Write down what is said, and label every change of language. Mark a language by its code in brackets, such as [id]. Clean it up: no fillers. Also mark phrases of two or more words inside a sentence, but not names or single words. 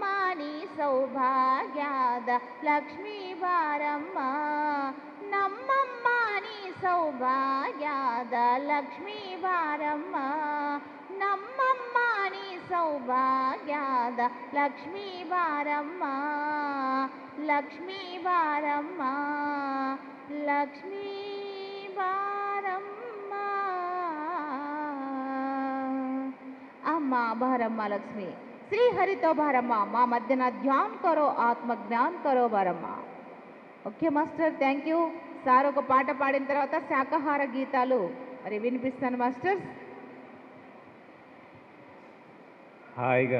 [kn] ನೀ ಸೌಭಾಗ್ಯದ ಲಕ್ಷ್ಮೀ ಬಾರಮ್ಮ ನಮ್ಮಮ್ಮ ನೀ ಸೌಭಾಗ್ಯದ ಲಕ್ಷ್ಮೀ ಬಾರಮ್ಮ ನಮ್ಮಮ್ಮ ನೀ ಸೌಭಾಗ್ಯದ ಲಕ್ಷ್ಮೀ ಬಾರಮ್ಮ ಲಕ್ಷ್ಮೀ ಬಾರಮ್ಮ ಲಕ್ಷ್ಮೀ ಬಾರಮ್ಮ ಅಮ್ಮ ಬಾರಮ್ಮ ಲಕ್ಷ್ಮಿ [te] శ్రీహరితో భారమ్మ మా మధ్యన [hi] ध्यान करो आत्मज्ञान करो [te] భారమ్మ. [en] Okay master, thank you. [te] సార్ ఒక పాట పాడిన తర్వాత శాకాహార గీతాలు మరి వినిపిస్తాను మాస్టర్స్. హాయిగా